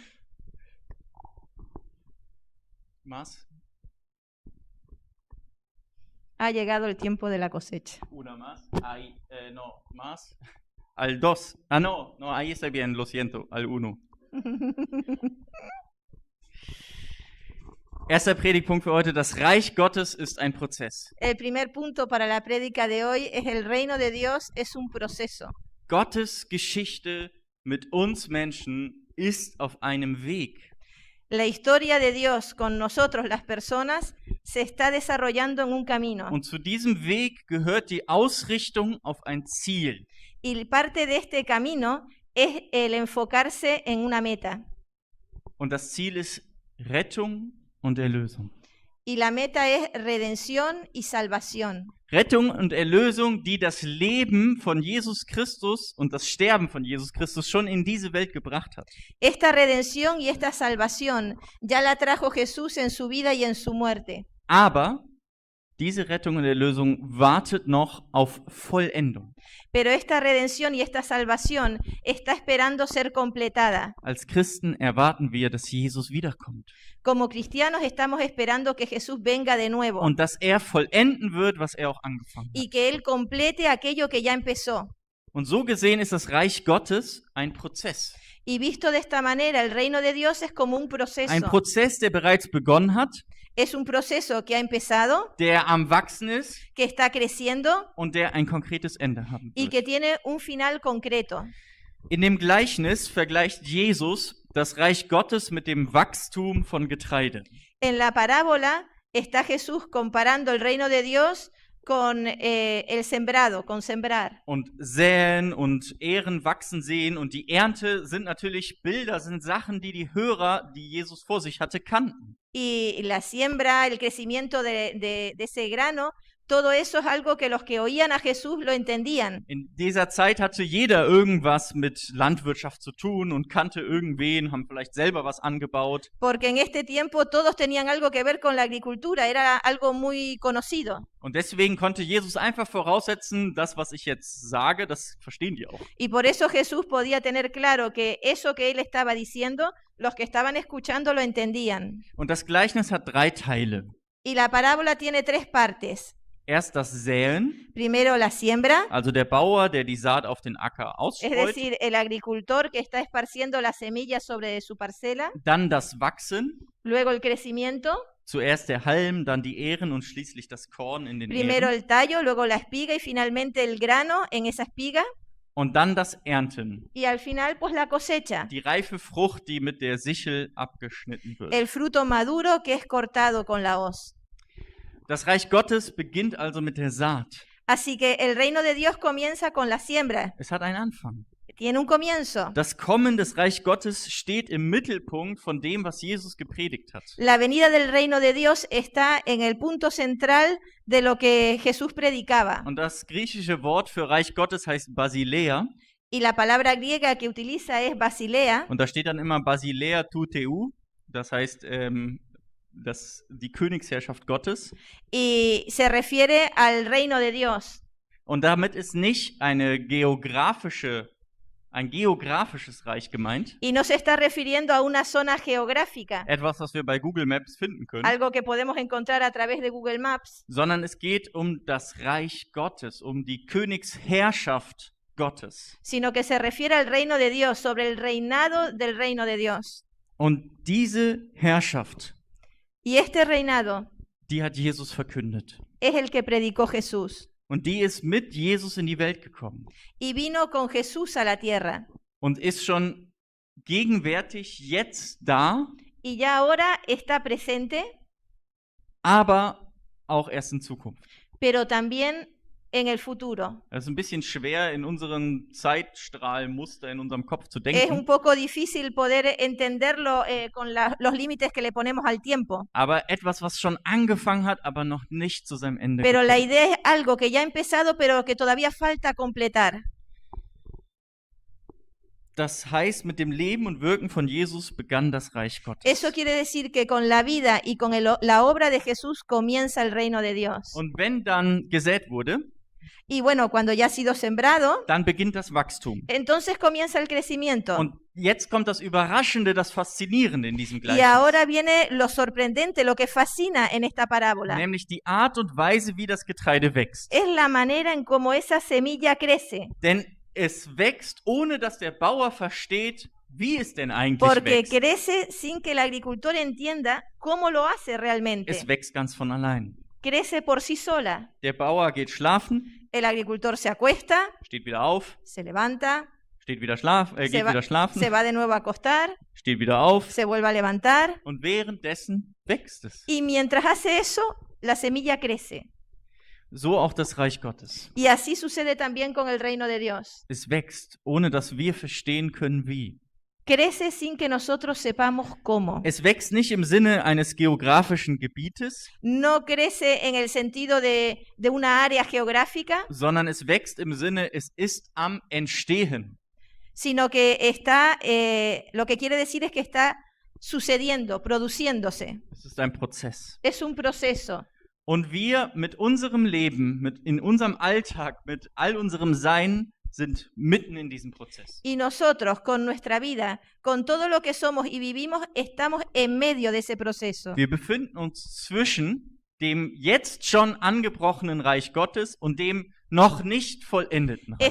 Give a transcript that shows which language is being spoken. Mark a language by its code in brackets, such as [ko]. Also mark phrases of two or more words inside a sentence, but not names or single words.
[es] ¿Más? Ha llegado el tiempo de la cosecha. Una más. Ahí, no, más. Al 2. Ah, no, ahí está bien, lo siento, al 1. [de] Erster Predigtpunkt für heute: Das Reich Gottes ist ein Prozess. [es] El primer punto para la prédica de hoy es el reino de Dios es un proceso. [de] Gottes Geschichte mit uns Menschen ist auf einem Weg. [es] La historia de Dios con nosotros, las personas, se está desarrollando en un camino. [de] Und zu diesem Weg gehört die Ausrichtung auf ein Ziel. [es] Y parte de este camino es el enfocarse en una meta. [de] Und das Ziel ist Rettung und Erlösung. [es] Y la meta es redención y salvación. [de] Rettung und Erlösung, die das Leben von Jesus Christus und das Sterben von Jesus Christus schon in diese Welt gebracht hat. [es] Esta redención y esta salvación ya la trajo Jesús en su vida y en su muerte. [de] Aber diese Rettung und Erlösung wartet noch auf Vollendung. [es] Pero esta redención y esta salvación está esperando ser completada. [de] Als Christen erwarten wir, dass Jesus wiederkommt [es] Como cristianos estamos esperando que Jesús venga de nuevo [de] und dass er vollenden wird, was er auch angefangen hat. [es] y que Él complete aquello que ya empezó. [de] Und so gesehen ist das Reich Gottes ein Prozess. [es] Y visto de esta manera, el reino de Dios es como un proceso. [de] Ein Prozess, der bereits begonnen hat, [es] Es un proceso que ha empezado, [de] der am Wachsen ist [es] que está creciendo [de] und der ein konkretes Ende haben [es] y [de] wird. [es] que tiene un final concreto. [de] In dem Gleichnis vergleicht Jesus das Reich Gottes mit dem Wachstum von Getreide. [es] En la parábola está Jesús comparando el reino de Dios con el sembrado, con sembrar. [de] Und säen und Ähren wachsen sehen und die Ernte sind natürlich Bilder, sind Sachen, die Hörer, die Jesus vor sich hatte, kannten. [es] Y la siembra, el crecimiento de ese grano, todo eso es algo que los que oían a Jesús lo entendían. [de] In dieser Zeit hatte jeder irgendwas mit Landwirtschaft zu tun und kannte irgendwen, haben vielleicht selber was angebaut. [es] Porque en este tiempo todos tenían algo que ver con la agricultura, era algo muy conocido. [de] Und deswegen konnte Jesus einfach voraussetzen, das, was ich jetzt sage, das verstehen die auch. [es] Y por eso Jesús podía tener claro que eso que él estaba diciendo, los que estaban escuchando lo entendían. [de] Und das Gleichnis hat 3 Teile. [es] Y la parábola tiene 3 partes. [de] Erst das Säen, [es] Primero la siembra, [de] also der Bauer, der die Saat auf den Acker [es] es [de] ausstreut. [es] decir, el agricultor que está esparciendo las semillas sobre su parcela. [de] Dann das Wachsen, [es] Luego el crecimiento, [de] zuerst der Halm, dann die Ähren und schließlich das Korn in den [es] primero [de] Ähren. [es] el tallo, luego la espiga y finalmente el grano en esa espiga. [de] Und dann das Ernten, [es] Y al final, pues la cosecha, [de] die reife Frucht, die mit der Sichel abgeschnitten wird. [es] el fruto maduro que es cortado con la hoz. [de] Das Reich Gottes beginnt also mit der Saat. [es] Así que el reino de Dios comienza con la siembra, [de] Es hat einen Anfang. [es] tiene un comienzo. [de] Das Kommen des Reich Gottes steht im Mittelpunkt von dem, was Jesus gepredigt hat. [es] La venida del reino de Dios está en el punto central de lo que Jesús predicaba. [de] Und das griechische Wort für Reich Gottes heißt Basileia. [es] Y la palabra griega que utiliza es basilea. [de] Und da steht dann immer [el] βασιλεία τοῦ θεοῦ. [de] Das heißt, die Königsherrschaft Gottes. [es] Y se refiere al reino de Dios. [de] Und damit ist nicht ein geografisches Reich gemeint. [es] Y no se está refiriendo a una zona geográfica, [de] Etwas, was wir bei Google Maps finden können. [es] algo que podemos encontrar a través de Google Maps, [de] Sondern es geht um das Reich Gottes, um die Königsherrschaft Gottes. [es] sino que se refiere al reino de Dios, sobre el reinado del reino de Dios. [de] Und diese Herrschaft, [es] Y este reinado [de] die hat Jesus verkündet. [es] es el que predicó Jesús. [de] Und die ist mit Jesus in die Welt gekommen. [es] Y vino con Jesús a la tierra. [de] Und ist schon gegenwärtig jetzt da, [es] Y ya ahora está presente, [de] aber auch erst in Zukunft. [es] pero también en el futuro. [de] Das ist ein bisschen schwer in unserem Zeitstrahlmuster in unserem Kopf zu [es] Es un [de] denken. [es] poco difícil poder entenderlo con los límites que le ponemos al tiempo. [de] Aber etwas, was schon angefangen hat, aber noch nicht zu seinem Ende [es] Pero la [de] gekommen. [es] idea es algo que ya ha empezado, pero que todavía falta completar. [de] Das heißt, mit dem Leben und Wirken von Jesus begann das Reich Gottes. [es] Eso quiere decir que con la vida y con la obra de Jesús comienza el reino de Dios. [de] Und wenn dann gesät wurde, [es] Y bueno, cuando ya ha sido sembrado, [de] dann beginnt das Wachstum. [es] entonces comienza el crecimiento. [de] Und jetzt kommt das Überraschende, das Faszinierende in diesem [es] Y [de] Gleichnis. [es] ahora viene lo sorprendente, lo que fascina en esta parábola. [de] Nämlich die Art und Weise, wie das Getreide wächst. [es] Es la manera en cómo esa semilla crece. [de] Denn es wächst, ohne dass der Bauer versteht, wie es denn eigentlich [es] porque [de] wächst. [es] crece sin que el agricultor entienda cómo lo hace [de] Es [es] realmente. [de] wächst ganz von allein. [es] Crece por sí sola. [de] Der Bauer geht schlafen, [es] El agricultor se acuesta, [de] steht wieder auf, [es] se levanta, [de] geht wieder [es] se [de] schlafen, [es] va de nuevo a acostar, [de] steht wieder auf [es] se vuelve a levantar [de] und währenddessen wächst es. [es] y mientras hace eso, la semilla crece. [de] So auch das Reich Gottes. [es] Y así sucede también con el reino de Dios. [de] Es wächst, ohne dass wir verstehen können, wie. [es] Crece sin que nosotros sepamos cómo. [de] Es wächst nicht im Sinne eines geografischen Gebietes, [es] No crece en el sentido de una área geográfica, [de] sondern es wächst im Sinne, es ist am Entstehen. [es] sino que está, lo que quiere decir es que está sucediendo, produciéndose. [de] Es ist ein Prozess. [es] Es un proceso. [de] Und wir mit unserem Leben, in unserem Alltag, mit all unserem Sein, sind mitten in diesem Prozess. [es] Y nosotros, con nuestra vida, con todo lo que somos y vivimos, estamos en medio de ese proceso. [de] Wir befinden uns zwischen dem jetzt schon angebrochenen Reich Gottes und dem noch nicht vollendeten Reich